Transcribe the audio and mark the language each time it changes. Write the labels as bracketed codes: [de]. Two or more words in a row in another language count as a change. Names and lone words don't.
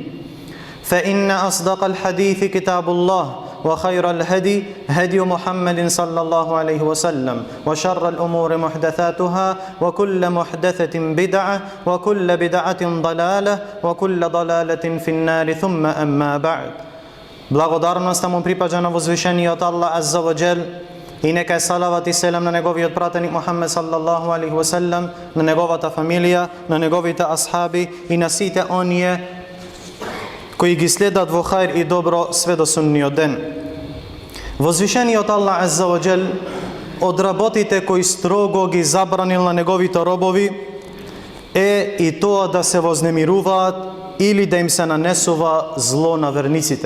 [ar] فإن أصدق الحديث كتاب الله وخير الهدي هدي محمد صلى الله عليه وسلم وشر الأمور محدثاتها وكل محدثة بدعة وكل بدعة ضلالة وكل ضلالة في النار ثم أما بعد. [mk] Благодарноста му припаѓа на возвишениот Аллах [ar] عز وجل [mk] и нека е салават и селам на неговиот пратеник Мухаммед [ar] صلى الله عليه وسلم, [mk] на неговата фамилија, на неговите асхаби и на сите оние кои ги следат во хајр и добро све до судниот ден. Возвишениот Аллах [ar] عز وجل [mk] од работите кои строго ги забранил на неговите робови е и тоа да се вознемируваат или да им се нанесува зло на верниците.